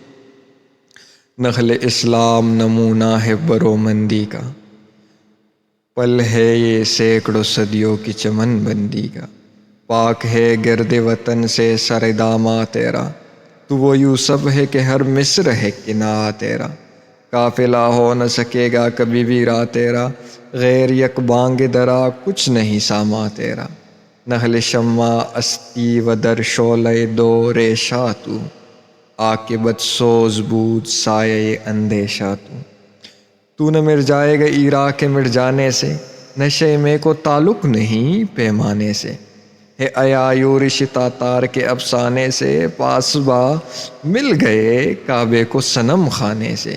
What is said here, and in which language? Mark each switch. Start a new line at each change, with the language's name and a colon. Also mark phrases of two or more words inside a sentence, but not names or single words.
Urdu: نخل اسلام نمونہ ہے برومندی کا، پل ہے یہ سینکڑوں صدیوں کی چمن بندی کا۔ پاک ہے گرد وطن سے سر داماں تیرا، تو وہ یوسف ہے کہ ہر مصر ہے کناں تیرا۔ قافلہ ہو نہ سکے گا کبھی بھی راہ تیرا، غیر یک بانگ درا کچھ نہیں ساما تیرا۔
Persian: نخل شمع استی و در شعلہ دو ریشہ تو، عاقبت سوز بود سایہ اندیشہ تو۔
Urdu: تو نہ مر جائے گا عراق کے مٹ جانے سے، نشے میں کو تعلق نہیں پیمانے سے۔ ہے ایایورش تاتار کے افسانے سے، پاسبا مل گئے کعبے کو صنم خانے سے۔